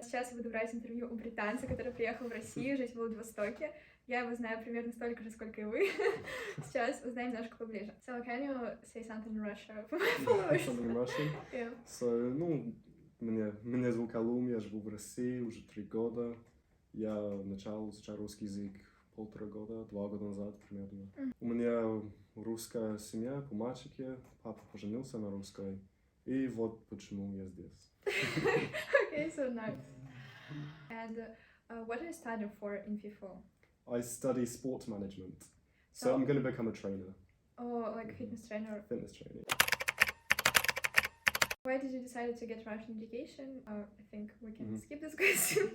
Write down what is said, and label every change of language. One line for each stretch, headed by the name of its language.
Russian: Сейчас я буду брать интервью у британца, который приехал в Россию жить в Владивостоке. Я его знаю примерно столько же, сколько и вы. Сейчас узнаем немножко поближе.
English: So, can you say something in Russian for my followers? Something in Russian? Yeah.
Russian: So, ну, меня зовут Колум, я живу в России уже 3 года. Я начал изучать русский язык 1,5 года, 2 года назад примерно. У меня русская семья по мальчике, папа поженился на русской. И вот почему я здесь.
English: Okay, so nice. And what are you studying for in FIFO? I study sport management. So I'm going to become a trainer. Oh, like fitness trainer? Fitness trainer. Why did you decide to get Russian education? I think we can skip this question.